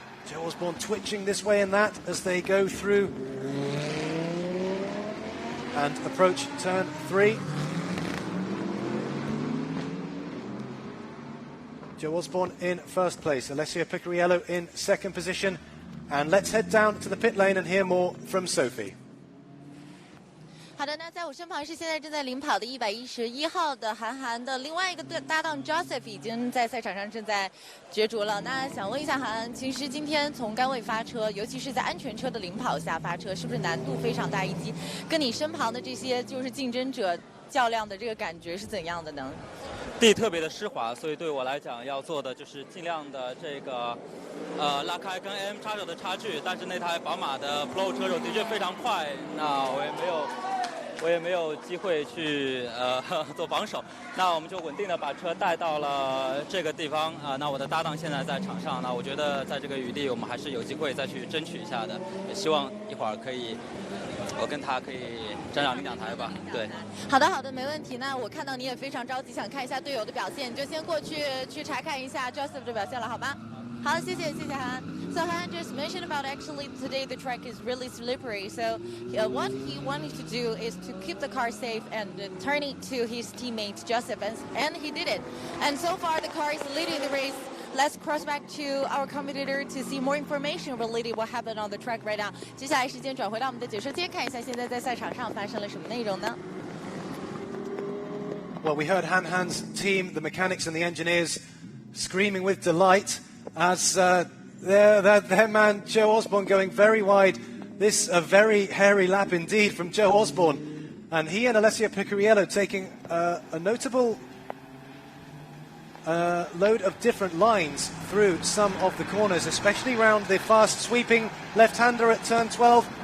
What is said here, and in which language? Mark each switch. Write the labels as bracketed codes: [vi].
[en] Joe Osborne twitching this way and that as they go through and approach turn 3. Joe Osborne in first place, Alessio Picariello in second position. And let's head down to the pit lane and hear more from Sophie. [zh] 好的，那在我身旁是现在正在领跑的111号的韩寒的另外一个搭档 Joseph 已经在赛场上正在角逐了。那想问一下韩寒，其实今天从杆位发车，尤其是在安全车的领跑下发车，是不是难度非常大？以及跟你身旁的这些就是竞争者较量的这个感觉是怎样的呢？地特别的湿滑，所以对我来讲要做的就是尽量的这个拉开跟 AM 叉手的差距。但是那台宝马的 Pro 车手的确非常快，那我也没有机会去做防守。那我们就稳定的把车带到了这个地方啊。那我的搭档现在在场上，那我觉得在这个雨地我们还是有机会再去争取一下的。也希望一会儿可以，我跟他可以站上领奖台吧。对。好的，没问题。那我看到你也非常着急，想看一下队友的表现，你就先过去查看一下 Joseph 的表现了，好吗？好，谢谢韩。 [en] So Han just mentioned about actually today the track is really slippery. So what he wanted to do is to keep the car safe and turn it to his teammate Joseph, and he did it. And so far the car is leading the race. Let's cross back to our commentator to see more information related what happened on the track right now. [zh] 接下来时间转回到我们的解说间，看一下现在在赛场上发生了什么内容呢？ [en] Well, we heard Han's team, the mechanics and the engineers, screaming with delight as their man Joe Osborne going very wide. This a very hairy lap indeed from Joe Osborne, and he and Alessio Picariello taking a notable load of different lines through some of the corners, especially round the fast sweeping left-hander at turn 12.